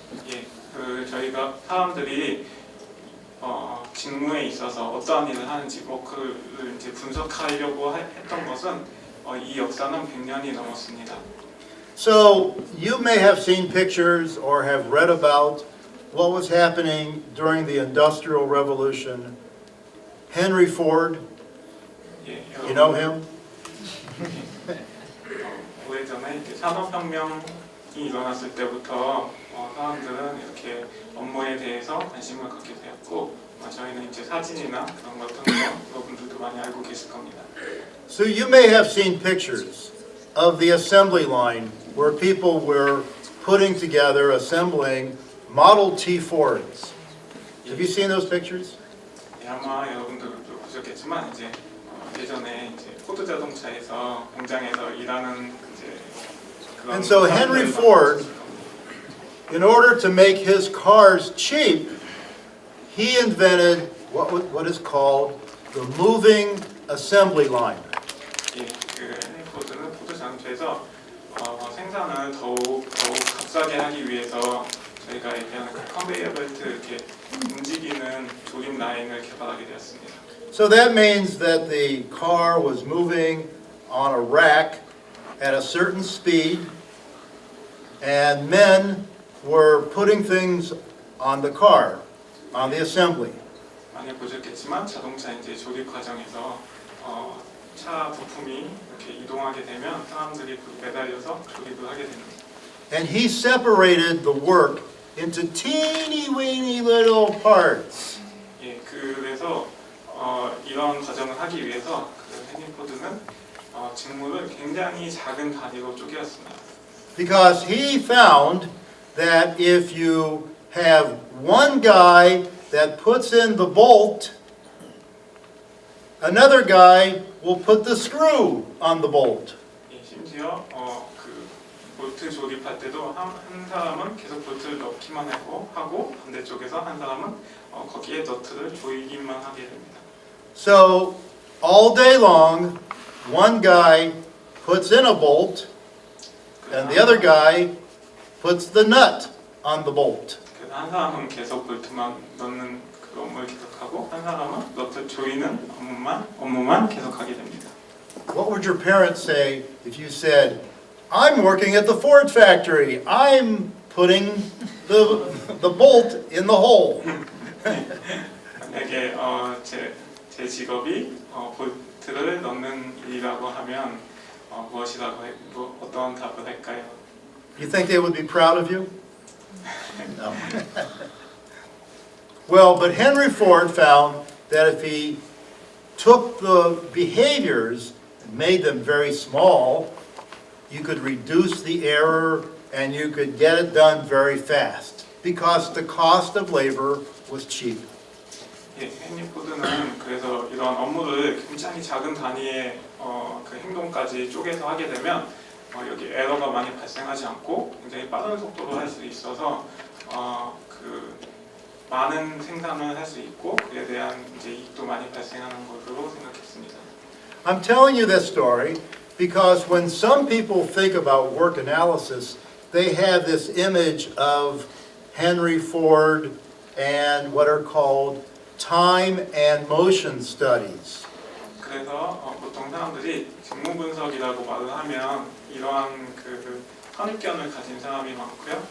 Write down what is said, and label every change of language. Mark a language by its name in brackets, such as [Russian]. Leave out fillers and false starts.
[Korean] 예, 저희가 사람들이 직무에 있어서 어떠한 일을 하는지 그를 이제 분석하려고 했던 것은 이 역사는 100년이 넘었습니다. [English] So you may have seen pictures or have read about what was happening during the Industrial Revolution. Henry Ford, 예, you know him? [Korean] 오래전에 산업혁명이 일어났을 때부터 사람들은 이렇게 업무에 대해서 관심을 갖게 되었고 저희는 이제 사진이나 그런 것 통해서 여러분들도 많이 알고 계실 겁니다. [English] So you may have seen pictures of the assembly line where people were putting together, assembling Model T Fords. Have you seen those pictures? [Korean] 예, 아마 여러분들도 보셨겠지만 이제 예전에 이제 포드 자동차에서 공장에서 일하는 이제 그런 [English] And so Henry Ford, in order to make his cars cheap, he invented what is called the moving assembly line. [Korean] 예, 헨리 포드는 포드 자동차에서 생산을 더욱 값싸게 하기 위해서 저희가 얘기하는 그 컨베이어 벨트 이렇게 움직이는 조립 라인을 개발하게 되었습니다. [English] So that means that the car was moving on a rack at a certain speed, and men were putting things on the car, on the assembly. [Korean] 많이 보셨겠지만 자동차 이제 조립 과정에서 차 부품이 이렇게 이동하게 되면 사람들이 매달려서 조립을 하게 됩니다. [English] And he separated the work into teeny weeny little parts. [Korean] 예, 그래서 이런 과정을 하기 위해서 헨리 포드는 직무를 굉장히 작은 단위로 쪼개었습니다. [English] Because he found that if you have one guy that puts in the bolt, another guy will put the screw on the bolt. [Korean] 예, 심지어 그 볼트 조립할 때도 한 사람은 계속 볼트를 넣기만 하고 반대쪽에서 한 사람은 거기에 너트를 조이기만 하게 됩니다. [English] So all day long, one guy puts in a bolt, and the other guy puts the nut on the bolt. [Korean] 그래서 한 사람은 계속 볼트만 넣는 그 업무를 계속하고 한 사람은 너트 조이는 업무만 계속하게 됩니다. [English] What would your parents say if you said, "I'm working at the Ford factory. I'm putting the bolt in the hole"? [Korean] 만약에 제 직업이 볼트를 넣는 일이라고 하면 어떤 답을 할까요? [English] You think they would be proud of you? No. Well, but Henry Ford found that if he took the behaviors and made them very small, you could reduce the error and you could get it done very fast because the cost of labor was cheap. [Korean] 예, 헨리 포드는 그래서 이런 업무를 굉장히 작은 단위의 그 행동까지 쪼개서 하게 되면 여기 에러가 많이 발생하지 않고 굉장히 빠른 속도로 할 수 있어서 그 많은 생산을 할 수 있고 그에 대한 이제 이익도 많이 발생하는 것으로 생각했습니다. [English] I'm telling you this story because when some people think about work analysis, they have this image of Henry Ford and what are called time and motion studies. [Korean] 그래서 보통 사람들이 직무 분석이라고 말을 하면 이러한 그 선입견을 가진 사람이 많고요.